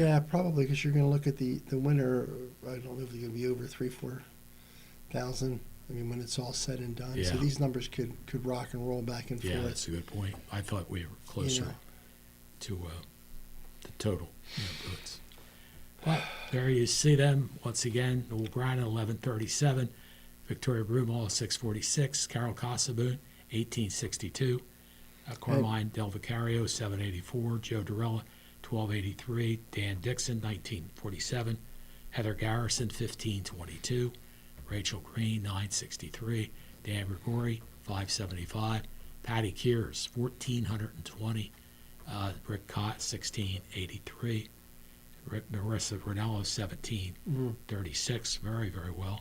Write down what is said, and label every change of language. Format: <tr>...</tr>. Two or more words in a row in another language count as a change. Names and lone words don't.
<en>Yeah, probably because you're going to look at the winner. I don't know if they're going to be over 4,000. I mean, when it's all said and done. So Yeah. these numbers could rock and roll back and Yeah, forth. that's a good point. I thought we were closer know. to the total votes. But there you see them once again. Noel Brannon, 1137. Victoria Broomall, 646. Carol Cossaboon, 1862. Carmine Del Vicario, 784. Joe Durella, 1283. Dan Dixon, 1947. Heather Garrison, 1522. Rachel Green, 963. Dan Grigori, 575. Patty Kears, 1420. Rick Cott, 1683. Marissa Ranello, 1736, very, very well.</en>